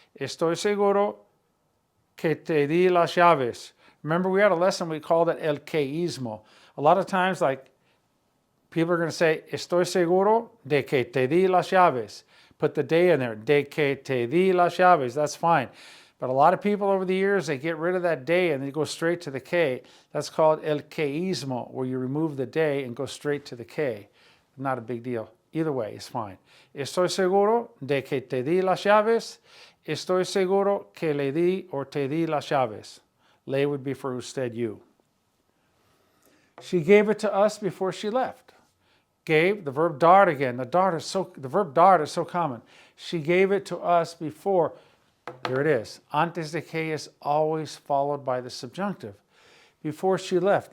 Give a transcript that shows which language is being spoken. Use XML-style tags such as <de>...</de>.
<es>Estoy seguro que te di las llaves.</es> <en>Remember, we had a lesson, we called it el queísmo. A lot of times, like, people are going to say,</en> <es>estoy seguro de que te di las llaves.</es> <en>Put the de in there,</en> <es>de que te di las llaves,</es> <en>that's fine. But a lot of people over the years, they get rid of that de and they go straight to the que. That's called el queísmo, where you remove the de and go straight to the que. Not a big deal. Either way, it's fine.</en> <es>Estoy seguro de que te di las llaves. Estoy seguro que le di or te di las llaves.</es> <en>Le would be for usted, you. She gave it to us before she left. Gave, the verb dar again. The verb dar is so common. She gave it to us before. Here it is.</en> <es>Antes de que</es> <en>is always followed by the subjunctive before she left.</en>